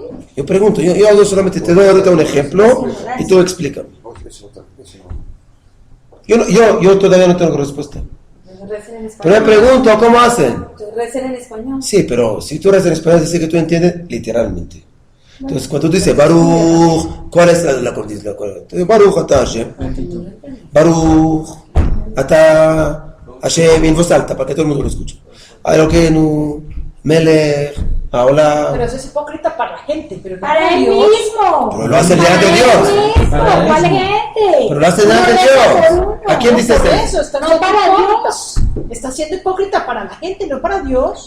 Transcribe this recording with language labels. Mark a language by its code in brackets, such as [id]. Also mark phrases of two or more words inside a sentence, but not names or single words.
[es] Yo pregunto, yo hago solamente, te doy ahorita un ejemplo y tú explícame. Yo todavía no tengo respuesta. Recen en Pero me español. pregunto, ¿cómo hacen? Recen en español. Sí, pero si tú rezas en español, es decir que tú entiendes literalmente. Entonces, cuando tú dices Baruch, ¿cuál es la condición? [he] ברוך אתה השם. ברוך אתה השם [es] en voz alta, para que todo el mundo lo escuche. [he] אלוקינו, מלך, [es] Pero Haolam. eso es hipócrita para la gente, pero no Para él Dios. mismo. Pero lo hacen delante de Dios. ¿Cuál gente? Pero lo hacen delante de Dios. ¿A quién dices Por eso? eso, está No siendo para hipócritas. Está siendo hipócrita para la gente, no para Dios.